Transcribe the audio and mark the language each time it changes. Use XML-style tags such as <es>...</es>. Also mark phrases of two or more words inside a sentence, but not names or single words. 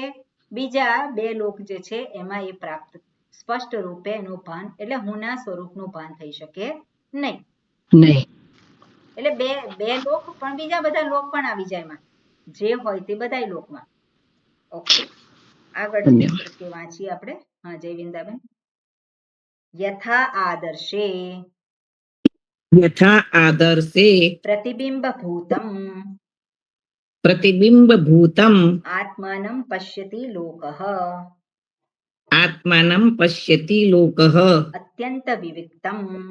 <gu>બીજા બે લોક જે છે એમાં એ પ્રાપ્ત સ્પષ્ટ રૂપે એનું ભાન, એટલે હુંના સ્વરૂપનું ભાન થઈ શકે નહીં. એટલે બે લોક, પણ બીજા બધા લોક પણ આવી જાય એમાં, જે હોય તે બધા લોકમાં. ઓકે, આગળ વાંચીએ આપણે. હા, જયવિંદાબેન.</gu> <sa>યથા આદર્શે, यथा आदर्शे પ્રતિબિંબભૂતમ प्रतिबिम्बभूतम् આત્માनं પશ્યતિ લોકઃ आत्मानं पश्यति लोकः અત્યંતવિવિક્તમ</sa>